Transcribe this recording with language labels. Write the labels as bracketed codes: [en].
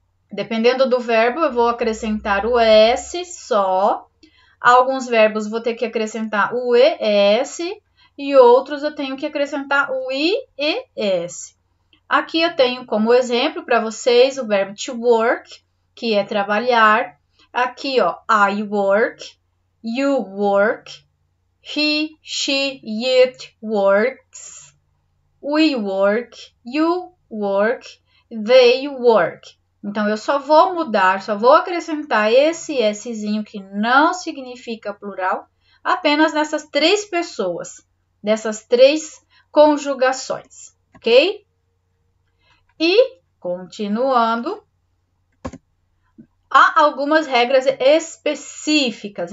[pt] Dependendo do verbo, eu vou acrescentar o S só. Alguns verbos vou ter que acrescentar o ES e outros eu tenho que acrescentar o IES. Aqui eu tenho como exemplo para vocês o verbo to work, que é trabalhar. Aqui, ó, [en] I work, you work, he, she, it works, we work, you work, they work. [pt] Então, eu só vou mudar, só vou acrescentar esse Szinho que não significa plural, apenas nessas três pessoas, dessas três conjugações, ok? E, continuando, há algumas regras específicas.